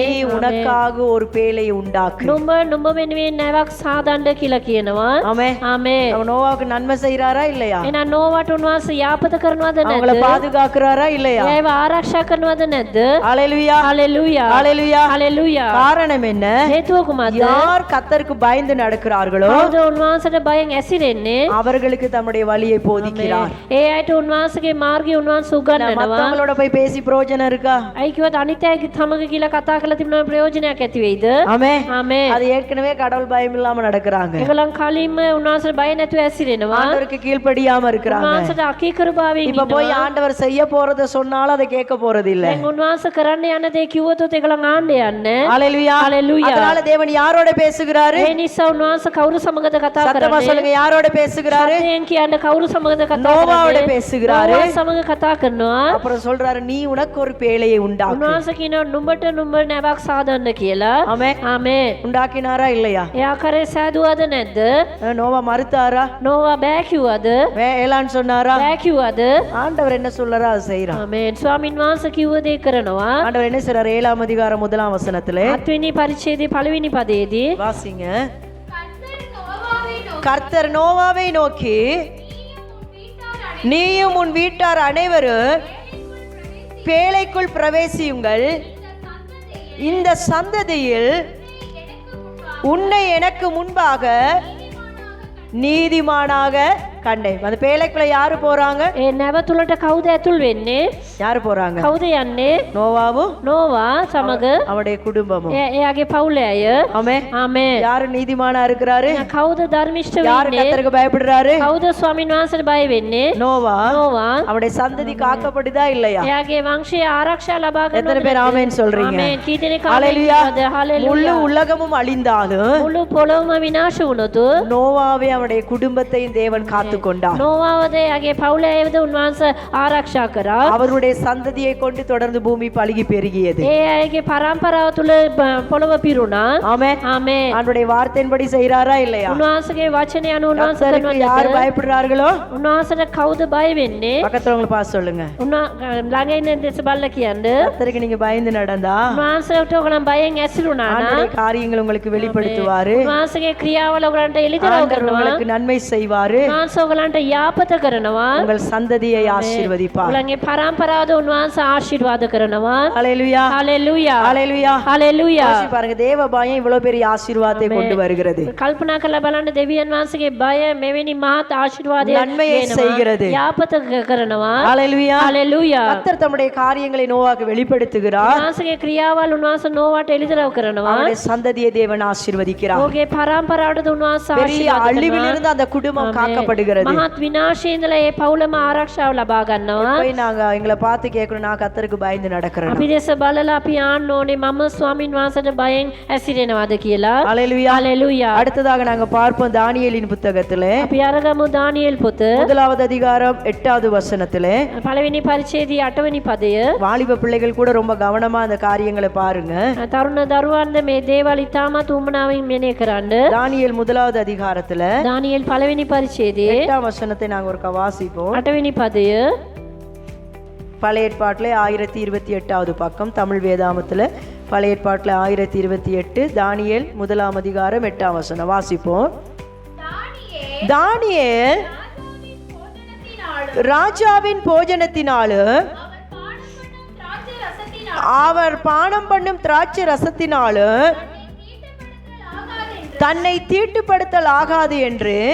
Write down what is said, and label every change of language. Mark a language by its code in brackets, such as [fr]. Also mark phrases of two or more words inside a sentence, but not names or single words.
[ta] நீ உனக்காக ஒரு பேழையை உண்டாக்கு. [si] නුඹ වෙනුවෙන් නැවක් සාදන්න කියලා කියනවා. [ta] ஆமென். [si] ආමේන්. [ta] அவன் நோவாவுக்கு நன்மை செய்யறாரா இல்லையா? [si] එහෙනම් නෝවාට උන්වහන්සේ යාපත කරනවද [ta] அவங்கள [si] නැද්ද? [ta] பாதுகாக்கிறாரா இல்லையா? [si] ඒව ආරක්ෂා කරනවද නැද්ද? [ta] ஹalleluya. [si] හalleluya. [ta] ஹalleluya. [si] හalleluya. [ta] காரணம் என்ன? [si] හේතුව කුමක්ද? [ta] யார் கர்த்தருக்கு பயந்து நடக்கிறார்களோ [si] කවුද උන්වහන්සේට බයෙන් ඇසිරෙන්නේ? [ta] அவர்களுக்கு தம்முடைய வழியை போதிக்கிறார். [si] ඒ අයට උන්වහන්සේගේ මාර්ගය උන්වහන්සේ උගන්වනවා. [ta] மத்தவங்களோட போய் பேசி பிரயோஜனம் இருக்கா? [si] අයි කිව්වත් අනිත් අයගේ සමග කියලා කතා කරලා තිබුණා ප්‍රයෝජනයක් ඇති වෙයිද? [ta] ஆமென். [si] ආමේන්. [ta] அது ஏற்கனவே கடவுள் பயம் இல்லாம நடக்கிறாங்க. [si] ඒගොල්ලන් කලින්ම උන්වහන්සේට බය නැතුව ඇසිරෙනවා. [ta] ஆண்டவருக்கு கீழ்ப்படியாம இருக்கிறாங்க. [si] උන්වහන්සේට අකීකරුභාවයෙන් [ta] இப்ப போய் [si] ඉන්නවා. [ta] ஆண்டவர் செய்ய போறத சொன்னாலும் அதை கேட்க போறது இல்ல. [si] දැන් උන්වහන්සේ කරන්න යන දේ කිව්වොත් ඒගොල්ලන් ආන්න යන්නේ. [ta] ஹalleluya. ஹalleluya. அதனால தேவன் யாரோட பேசுகிறாரு? [si] ඒ නිසා උන්වහන්සේ කවුරු සමගද කතා [ta] சத்தமா [si] කරන්නේ? [ta] சொல்லுங்க, யாரோட பேசுகிறாரு? [si] සත්‍යයෙන් කියන්න කවුරු සමගද කතා [ta] நோவாவோட [si] කරන්නේ? [ta] பேசுகிறாரு. [si] නෝවා සමග කතා කරනවා. [ta] அப்புறம் சொல்றாரு, நீ உனக்கு ஒரு பேழையை உண்டாக்கு. [si] උන්වහන්සේ කියනවා නුඹට නුඹ නැවක් සාදන්න කියලා. [ta] ஆமென். [si] ආමේන්. [ta] உண்டாக்கினாரா இல்லையா? [si] එයා කරේ සෑදුවද නැද්ද? [ta] நோவா மறுத்தாரா? [si] නෝවා බෑ කිව්වද? [ta] வேளான்னு சொன்னாரா? [si] බෑ කිව්වද? [ta] ஆண்டவர் என்ன சொல்றாரோ அதை செய்யறான். [si] ආමේන්. ස්වාමින් වහන්සේ කිව්ව දේ කරනවා. [ta] ஆண்டவர் என்ன செய்றாரு? 7ஆம் அதிகாரம் 1ஆம் வசனத்திலே [si] 7 වෙනි පරිච්ඡේදයේ පළවෙනි පදයේදී [ta] வாசிங்க. கர்த்தர் நோவாவை நோக்கி, நீயும் உன் வீட்டார் அனைவரும் பேழைக்குள் பிரவேசியுங்கள். இந்த சந்ததியில் உன்னை எனக்கு முன்பாக நீதிமானாக கண்டேன். அந்த பேழைக்குள்ள யாரு போறாங்க? [si] ඒ නැව තුලට කවුද ඇතුල් වෙන්නේ? [ta] யாரு போறாங்க? [si] කවුද යන්නේ? [ta] நோவாவும் [si] නෝවා සමග [ta] அவருடைய குடும்பமும். [si] එයාගේ පවුලේ අය. [ta] ஆமென். [si] ආමේන්. [ta] யாரு நீதிமானா இருக்கிறாரு? [si] කවුද ධර්මිෂ්ඨ [ta] யாரு [si] වෙන්නේ? [ta] கர்த்தருக்கு பயப்படுறாரு? [si] කවුද ස්වාමින් වහන්සේට බය වෙන්නේ? [ta] நோவா. [si] නෝවා. [ta] அவருடைய சந்ததி காக்கப்படுதா இல்லையா? [si] එයාගේ වංශය ආරක්ෂා ලබා [ta] எத்தனை பேர் [si] ගන්නවද? [ta] ஆமென் சொல்றீங்க? [si] ආමේන්. කී දෙනෙක් [ta] ஹalleluya. [si] ආමේන් කියනවද? [ta] முழு [si] හalleluya. [ta] உலகமும் அழிந்தாலும் [si] මුළු පොළොවම විනාශ වුණොත් [ta] நோவாவே அவருடைய குடும்பத்தையும் தேவன் காத்து காத்துக் கொண்டார். [si] නෝවාවද යගේ පවුල ඇයවද උන්වහන්සේ ආරක්ෂා කරා. [ta] அவருடைய சந்ததியை கொண்டு தொடர்ந்து பூமி பலுகி பெருகியது. [si] ඒ අයගේ පරම්පරාව තුල පොළව පිරුණා. [ta] ஆமென். [si] ආමේන්. [ta] அவருடைய வார்த்தையின்படி செய்றாரா இல்லையா? [si] උන්වහන්සේගේ වචනය අනුව උන්වහන්සේ [ta] கர்த்தருக்கு யார் [si] කරනවා. [ta] பயப்படுறார்களோ [si] උන්වහන්සේට කවුද බය වෙන්නේ? [ta] பக்கத்துலவங்களை பார்த்து சொல்லுங்க. [si] ළඟ ඉන්න දෙස බලලා කියන්න. [ta] கர்த்தருக்கு நீங்க பயந்து நடந்தா [si] උන්වහන්සේට ඔයගොල්ලන් බයෙන් ඇසිරුණා නම් [ta] ஆண்டவருடைய காரியங்கள் உங்களுக்கு வெளிப்படுத்துவாரு. [si] උන්වහන්සේගේ ක්‍රියාවල ඔයගලන්ට එළිදරව් [ta] ஆண்டவர் [si] කරනවා. [ta] உங்களுக்கு நன்மை செய்வாரு. [si] උන්වහන්සේ ඔයගලන්ට යාපත කරනවා. [ta] உங்கள் சந்ததியை ஆசீர்வதிப்பார். [si] ඔයගලන්ගේ පරම්පරාවද උන්වහන්සේ ආශිර්වාද කරනවා. [ta] ஹalleluya. [si] හalleluya. [ta] ஹalleluya. [si] හalleluya. [ta] யோசிச்சு பாருங்க, தேவ பயம் இவ்வளவு பெரிய ஆசீர்வாதத்தை கொண்டு வருகிறது. [si] කල්පනා කරලා බලන්න දෙවියන් වහන්සේගේ බය මෙවැනි මහත් ආශිර්වාදයක් [ta] நன்மையை செய்கிறது. [si] යාපත කරනවා. [ta] ஹalleluya. [si] හalleluya. [ta] கர்த்தர் தம்முடைய காரியங்களை நோவாக்கு வெளிப்படுத்துகிறார். [si] උන්වහන්සේගේ ක්‍රියාවල් උන්වහන්සේ නෝවාට එළිදරව් කරනවා. [ta] அவருடைய சந்ததியை தேவன் ஆசீர்வதிக்கிறார். [si] ඔහුගේ පරම්පරාවටද උන්වහන්සේ [ta] பெரிய [si] ආශිර්වාද [ta] அழிவில் [si] කරනවා. [ta] இருந்து அந்த குடும்பம் காக்கப்படுகிறது. [si] මහත් විනාශයේ ඉඳලා ඒ පවුලම ආරක්ෂාව ලබා ගන්නවා. [ta] போய் நாங்க எங்களை பார்த்து கேட்கணும், நான் கர்த்தருக்கு பயந்து நடக்கிறேன். [si] අපි දෙස බලලා අපි ආන්න ඕනේ මම ස්වාමින් වහන්සේට බයෙන් ඇසිරෙනවද කියලා. [ta] ஹalleluya. [si] හalleluya. [ta] அடுத்ததாக நாங்க பார்ப்போம் தானியேலின் புத்தகத்திலே [si] අපි අරගමු දානියෙල් පොත [ta] முதலாவது அதிகாரம் 8வது வசனத்திலே [si] පළවෙනි පරිච්ඡේදයේ 8වෙනි පදය. [ta] வாலிப பிள்ளைகள் கூட ரொம்ப கவனமா அந்த காரியங்களை பாருங்க. [si] තරුණ දරුවන්ද මේ දේවල් ඉතාමත් උමනාවෙන් මෙනෙහි කරන්න. [ta] தானியேல் முதலாவது அதிகாரத்துல [si] දානියෙල් පළවෙනි පරිච්ඡේදයේ [ta] 8வது வசனத்தை நாங்க ஒரு வாசிப்போம். [si] 8වෙනි පදය. [ta] பழைய ஏற்பாட்டிலே 1028வது பக்கம், தமிழ் வேதாமத்துல பழைய ஏற்பாட்டில் 1028, தானியேல் முதலாம் அதிகாரம் 8ஆம் வசனம் வாசிப்போம். தானியேல் ராஜாவின் போஜனத்தினாலும் அவர் பானம் பண்ணும் திராட்சை ரசத்தினாலும் தன்னை தீட்டுப்படுத்தல் ஆகாது என்று